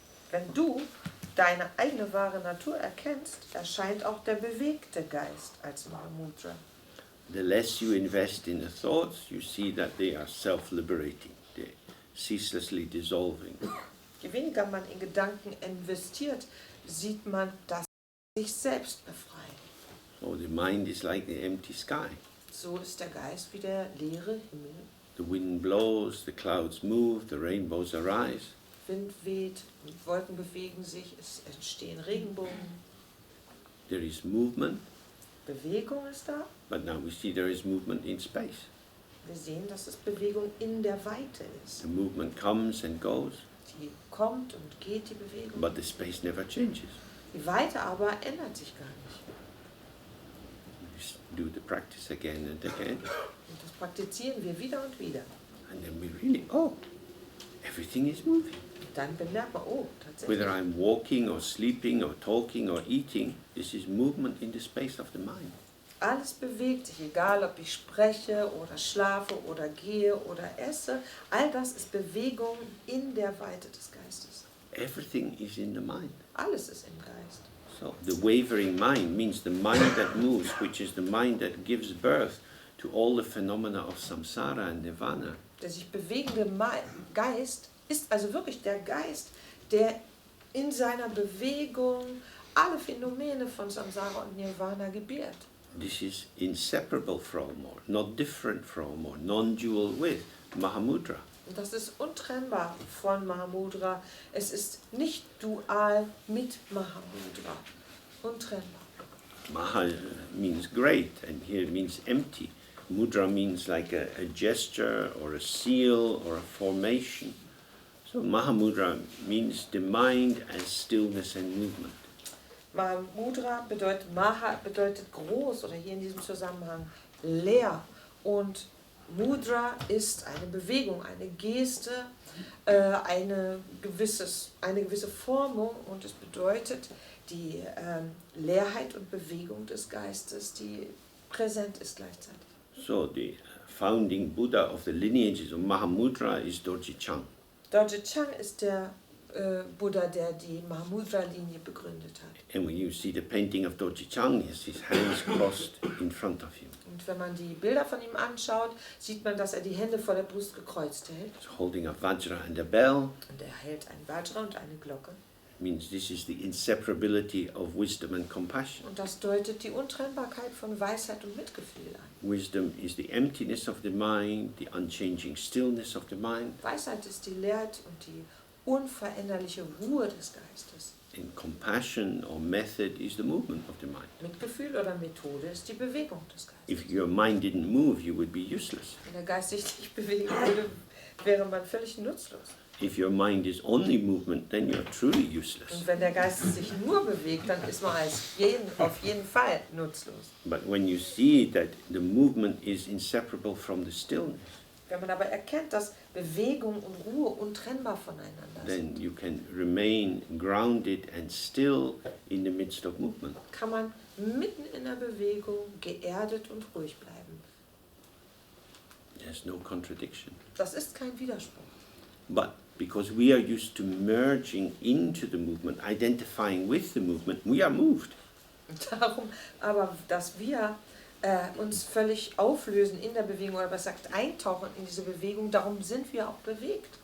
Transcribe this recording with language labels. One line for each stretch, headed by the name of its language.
German: Wenn du deine eigene wahre Natur erkennst, erscheint auch der bewegte Geist als Mahamudra.
English: The less you invest in the thoughts, you see that they are self-liberating. They're ceaselessly dissolving.
German: Je weniger man in Gedanken investiert, sieht man, dass sie sich selbst befreien.
English: So the mind is like the empty sky.
German: So ist der Geist wie der leere Himmel.
English: The wind blows, the clouds move, the rainbows arise.
German: Wind weht, Wolken bewegen sich, es entstehen Regenbogen.
English: There is movement,
German: Bewegung ist da.
English: but now we see there is movement in space.
German: Wir sehen, dass es Bewegung in der Weite ist.
English: The movement comes and goes,
German: Die kommt und geht, die Bewegung.
English: but the space never changes.
German: Die Weite aber ändert sich gar nicht.
English: We just do the practice again and again,
German: Und das praktizieren wir wieder und wieder.
English: and then we really, oh, everything is moving.
German: Und dann bemerkt man, oh, tatsächlich.
English: Whether I'm walking or sleeping or talking or eating, this is movement in the space of the mind.
German: Alles bewegt sich, egal ob ich spreche oder schlafe oder gehe oder esse. All das ist Bewegung in der Weite des Geistes.
English: Everything is in the mind.
German: Alles ist im Geist.
English: So the wavering mind means the mind that moves, which is the mind that gives birth to all the phenomena of samsara and nirvana.
German: Der sich bewegende Geist ist also wirklich der Geist, der in seiner Bewegung alle Phänomene von Samsara und Nirvana gebiert.
English: This is inseparable from or not different from or non-dual with Mahamudra.
German: Und das ist untrennbar von Mahamudra. Es ist nicht dual mit Mahamudra. Untrennbar.
English: Maha means great, and here it means empty. Mudra means like a gesture or a seal or a formation. So Mahamudra means the mind as stillness and movement.
German: Mahamudra bedeutet, Maha bedeutet groß oder hier in diesem Zusammenhang leer. Und Mudra ist eine Bewegung, eine Geste, eine gewisse Formung, und es bedeutet die Leerheit und Bewegung des Geistes, die präsent ist gleichzeitig.
English: So the founding Buddha of the lineages of Mahamudra is Dzogchen.
German: Dzogchen ist der Buddha, der die Mahamudra-Linie begründet hat.
English: And when you see the painting of Dzogchen, he has his hands crossed in front of him.
German: Und wenn man die Bilder von ihm anschaut, sieht man, dass er die Hände vor der Brust gekreuzt hält.
English: He's holding a vajra and a bell.
German: Und er hält ein Vajra und eine Glocke.
English: It means this is the inseparability of wisdom and compassion.
German: Und das deutet die Untrennbarkeit von Weisheit und Mitgefühl an.
English: Wisdom is the emptiness of the mind, the unchanging stillness of the mind.
German: Weisheit ist die Leerheit und die unveränderliche Ruhe des Geistes.
English: And compassion or method is the movement of the mind.
German: Mitgefühl oder Methode ist die Bewegung des Geistes.
English: If your mind didn't move, you would be useless.
German: Wenn der Geist sich nicht bewegen würde, wäre man völlig nutzlos.
English: If your mind is only movement, then you're truly useless.
German: Und wenn der Geist sich nur bewegt, dann ist man auf jeden Fall nutzlos.
English: But when you see that the movement is inseparable from the stillness,
German: Wenn man aber erkennt, dass Bewegung und Ruhe untrennbar voneinander
English: then
German: sind,
English: you can remain grounded and still in the midst of movement.
German: kann man mitten in der Bewegung geerdet und ruhig bleiben.
English: There's no contradiction.
German: Das ist kein Widerspruch.
English: But because we are used to merging into the movement, identifying with the movement, we are moved.
German: Darum aber, dass wir uns völlig auflösen in der Bewegung, oder besser gesagt eintauchen in diese Bewegung, darum sind wir auch bewegt.